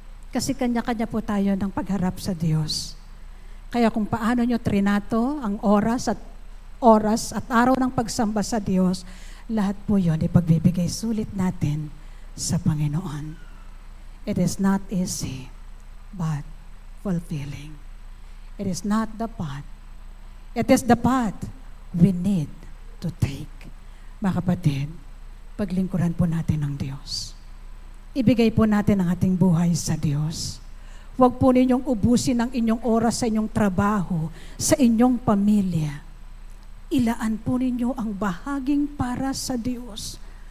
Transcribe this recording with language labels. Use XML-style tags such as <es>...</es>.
<tl>Kasi kanya-kanya po tayo ng pagharap sa Diyos. Kaya kung paano nyo trinato ang oras at araw ng pagsamba sa Diyos, lahat po yun ipagbibigay sulit natin sa Panginoon.</tl> <en>It is not easy, but fulfilling. It is not the path. It is the path we need to take.</en> <tl>Mga kapatid, paglingkuran po natin ang Diyos. Ibigay po natin ang ating buhay sa Diyos. Huwag po ninyong ubusin ang inyong oras sa inyong trabaho, sa inyong pamilya. Ilaan po ninyo ang bahaging para sa Diyos.</tl>